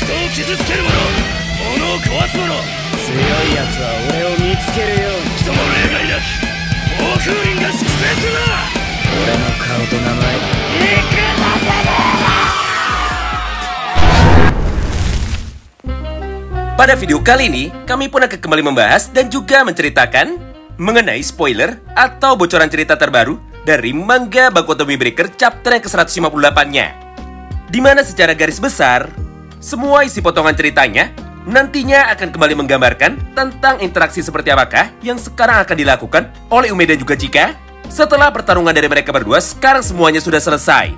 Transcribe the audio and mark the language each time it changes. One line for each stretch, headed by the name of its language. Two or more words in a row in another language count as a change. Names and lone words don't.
Japanese: 傷つける者、物を壊す者、強い奴は俺を見つけるように。人も例外なき暴風林が粛清するな。俺の顔と名前、いくらでも。
Indonesian: Pada video kali ini, kami pun akan kembali membahas dan juga menceritakan mengenai spoiler atau bocoran cerita terbaru dari manga Baku Otome Breaker chapter yang ke-158-nya. Dimana secara garis besar, semua isi potongan ceritanya nantinya akan kembali menggambarkan tentang interaksi seperti apakah yang sekarang akan dilakukan oleh Ume dan juga Chika setelah pertarungan dari mereka berdua sekarang semuanya sudah selesai.